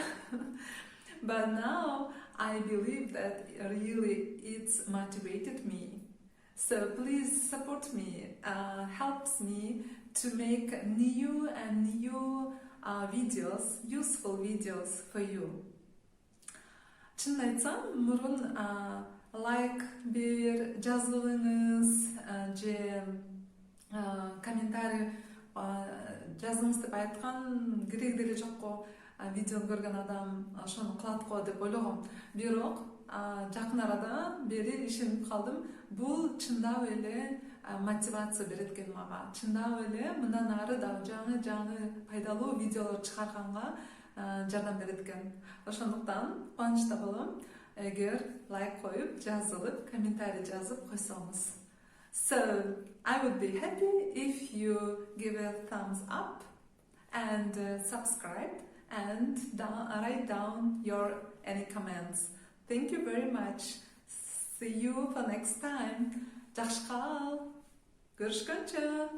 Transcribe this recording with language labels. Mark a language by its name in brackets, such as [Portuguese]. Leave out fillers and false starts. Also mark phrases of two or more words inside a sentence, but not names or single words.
[English] But now I believe that really it's motivated me. So please support me, helps me to make new videos, useful videos for you. [Kyrgyz] Чын айтсам, мурун лайк бер жазылыңыз же комментарий жазыңыз деп айткан кереги деле жок го. Видеону көргөн адам ошону кылат го деп ойлогом. Бирок жакын арада бери ишенип калдым. Бул чындап эле мотивация берет экен мага. Чындап эле мындан ары да жаңы пайдалуу видеолор чыгарганга жардам берет экен. Ошондуктан кубанычта болом эгер лайк коюп, жазылып, комментарий жазып койсоңуз. [English] So, I would be happy if you give a thumbs up and subscribe and write down your any comments. Thank you very much. See you for next time. [Kyrgyz] Жакшы кал. Görüşkönчө.